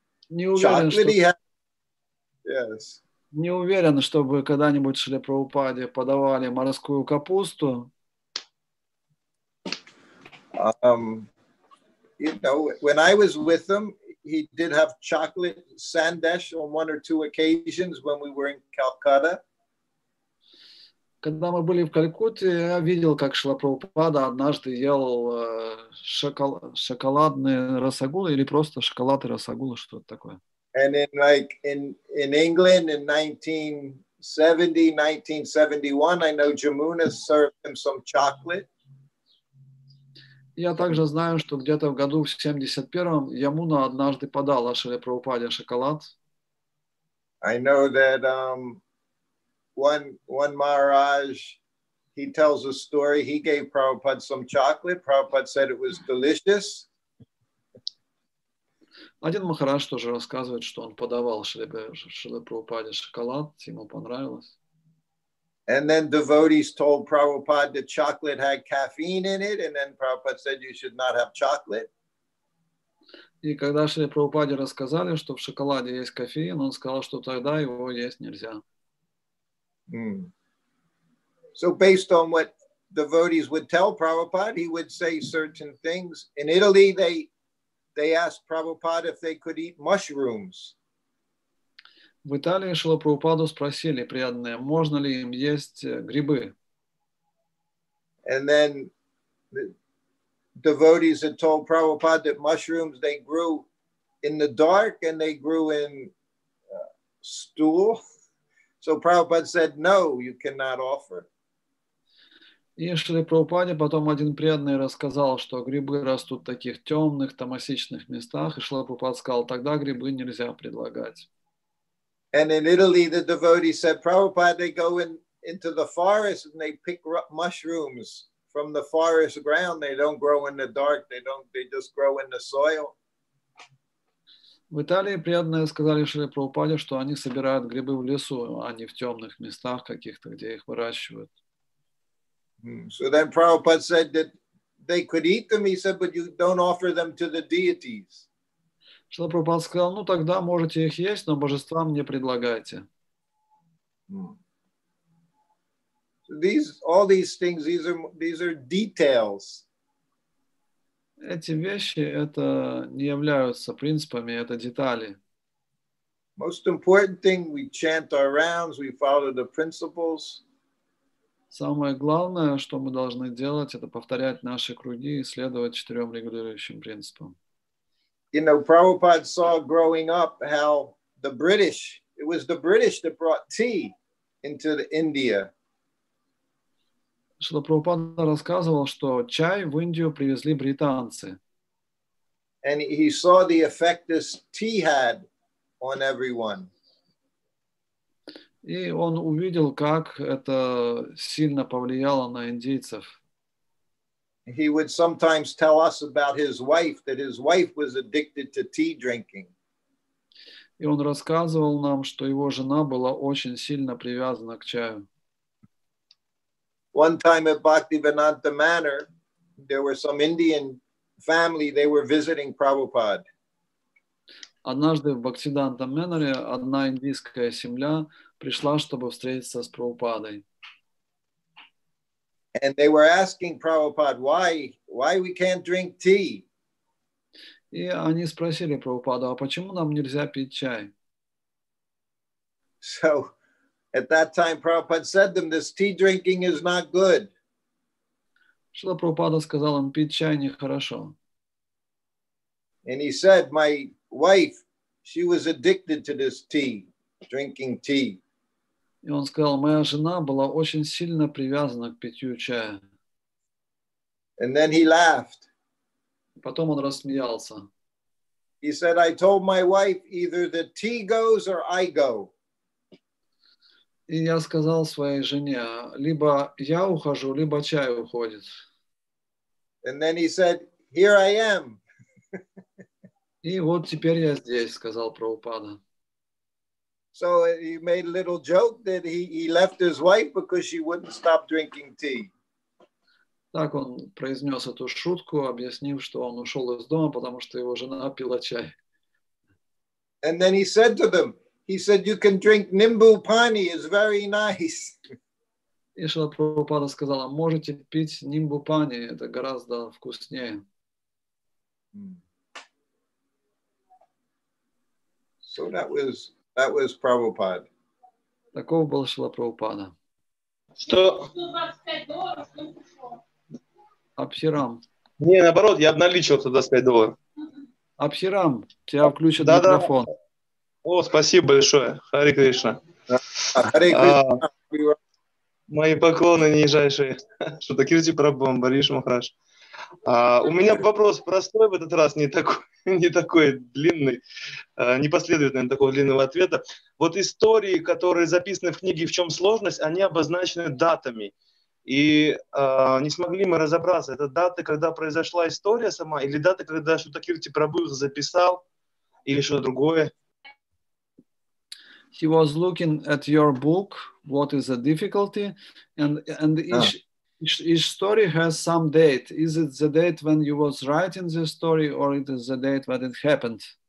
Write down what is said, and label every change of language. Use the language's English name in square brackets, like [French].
[Russian] Не уверен, что... [English] Yes. [Russian] Не уверен, чтобы когда-нибудь Шриле Прабхупаде подавали морскую капусту. [English] You know, when I was with him, he did have chocolate sandesh on one or two occasions when we were in Calcutta. [Russian] Когда мы были в Калькутте, я видел, как Шрила Прабхупада однажды ел шоколадные расагулы или просто шоколад и расагулы, что-то такое. [English] And in England in 1970, 1971, I know Jamuna served him some chocolate. [Russian] Я также знаю, что где-то в году в 71-м Ямуна однажды подала Шриле Прабхупаде шоколад. [English] I know that one Maharaj, he tells a story. He gave Prabhupada some chocolate. Prabhupada said it was delicious. [Russian] Один Махарадж тоже рассказывает, что он подавал Шриле Прабхупаде шоколад, ему понравилось. [English] And then devotees told Prabhupada that chocolate had caffeine in it, and then Prabhupada said you should not have chocolate. [Russian] И когда Шриле Прабхупаде рассказали, что в шоколаде есть кофеин, он сказал, что тогда его есть нельзя. [English] So based on what devotees would tell Prabhupada, he would say certain things. In Italy, they asked Prabhupada if they could eat mushrooms. [Russian] В Италии Шрилу Прабхупаду спросили преданные, можно ли им есть грибы. [English] And then the devotees had told Prabhupada that mushrooms, they grew in the dark and they grew in stool. So Prabhupada said, no, you cannot offer. [Russian] И Шриле Прабхупаде потом один преданный рассказал, что грибы растут в таких темных, тамасичных местах, и Шрила Прабхупада сказал, тогда грибы нельзя предлагать. [English] And in Italy, the devotee said, Prabhupada, they go into the forest and they pick up mushrooms from the forest ground. They don't grow in the dark. They just grow in the soil. [Russian] В Италии преданные сказали Шриле Прабхупаде, что они собирают грибы в лесу, а не в темных местах каких-то, где их выращивают. [English] So then Prabhupada said that they could eat them. He said, but you don't offer them to the deities. [Russian] Шрила Прабхупада сказал, ну тогда можете их есть, но божествам не предлагайте. [English] So all these things, these are details. [Russian] Эти вещи это не являются принципами, это детали. [English] Most important thing, we chant our rounds, we follow the principles. [Russian] Самое главное, что мы должны делать, это повторять наши круги и следовать 4 регулирующим принципам. [English] You know, Prabhupada saw growing up how it was the British that brought tea into India. [Russian] Шрила Прабхупада рассказывал, что чай в Индию привезли британцы. [English] And he saw the effect this tea had on everyone. [Russian] И он увидел, как это сильно повлияло на индейцев. [English] He would sometimes tell us about his wife, that his wife was addicted to tea drinking. [Russian] И он рассказывал нам, что его жена была очень сильно привязана к чаю. [English] One time at Bhaktivedanta Manor, there were some Indian family, they were visiting Prabhupada. [Russian] Однажды в Бхактивиданта Мэноре одна индийская семья пришла, чтобы встретиться с Прабхупадой. [English] And they were asking Prabhupada, why we can't drink tea? [Russian] И они спросили Прабхупаду, а почему нам нельзя пить чай? [English] So at that time, Prabhupada said to them, this tea drinking is not good. [Russian] Шрила Прабхупада сказал им, пить чай нехорошо. [English] And he said, my wife, she was addicted to this tea, drinking tea. [Russian] И он сказал, моя жена была очень сильно привязана к питью чая. [English] And then he laughed. [Russian] Потом он рассмеялся. [English] He said, I told my wife, either the tea goes or I go. [Russian] И я сказал своей жене, либо я ухожу, либо чай уходит. [English] And then he said, here I am. [Russian] И вот теперь я здесь, сказал Прабхупада. [English] So he made a little joke that he left his wife because she wouldn't stop drinking tea. [Russian] Так он произнес эту шутку, объяснив, что он ушел из дома, потому что его жена пила чай. [English] And then he said to them, he said, you can drink nimbu pani, it's very nice. [Russian] И Шрила Прабхупада сказала, можете пить нимбу пани, это гораздо вкуснее. [English] So that was Prabhupada. [Russian] Таков был Шрила Прабхупада. Что? Абхирам. Не, наоборот, я обналичил туда $25. Абхирам, тебя включат Да. микрофон. О, спасибо большое. Хари Кришна. [English] Hare Krishna. [Russian] Мои поклоны нижайшие. Шрутакирти Прабху, Амбариш Махарадж. У меня вопрос простой в этот раз, не такой длинный, непоследовательный такого длинного ответа. Вот истории, которые записаны в книге «В чем сложность», они обозначены датами. И не смогли мы разобраться, это даты, когда произошла история сама, или даты, когда Шрутакирти Прабху их записал, или что-то другое. [English] He was looking at your book, what is the difficulty, and each story has some date. Is it the date when you was writing the story, or it is the date when it happened?